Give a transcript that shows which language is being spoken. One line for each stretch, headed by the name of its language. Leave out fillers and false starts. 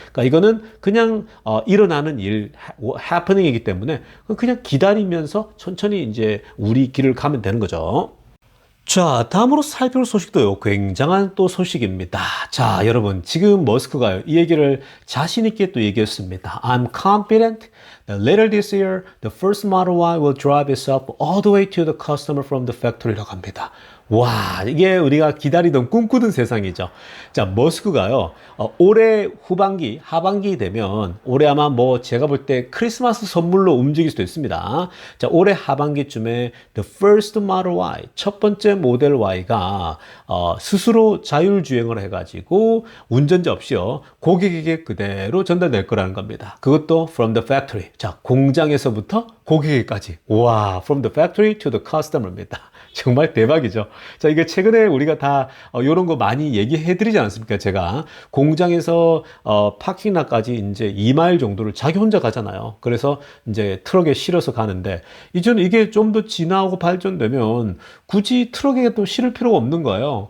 Korean: 그러니까 이거는 그냥 일어나는 일, happening이기 때문에 그냥 기다리면서 천천히 이제 우리 길을 가면 되는 거죠. 자, 다음으로 살펴볼 소식도요. 굉장한 또 소식입니다. 자, 여러분, 지금 머스크가요. 이 얘기를 자신 있게 또 얘기했습니다.
English: I'm confident that later this year, the first Model Y will drive itself all the way to the customer from the factory
Korean: 라고 합니다. 와, 이게 우리가 기다리던 꿈꾸던 세상이죠. 자, 머스크가요, 올해 후반기, 하반기 되면 올해 아마 뭐 제가 볼 때 크리스마스 선물로 움직일 수도 있습니다. 자, 올해 하반기쯤에
English: the first Model Y,
Korean: 첫 번째 모델 Y가 스스로 자율주행을 해가지고 운전자 없이요, 고객에게 그대로 전달될 거라는 겁니다. 그것도
English: from the factory.
Korean: 자, 공장에서부터 고객에게까지.
English: 와, from the factory to the customer입니다.
Korean: 정말 대박이죠. 자, 이게 최근에 우리가 다 이런 거 많이 얘기해드리지 않습니까? 제가 공장에서 파킹락까지 이제 2마일 정도를 자기 혼자 가잖아요. 그래서 이제 트럭에 실어서 가는데 이제는 이게 좀 더 진화하고 발전되면 굳이 트럭에 또 실을 필요가 없는 거예요.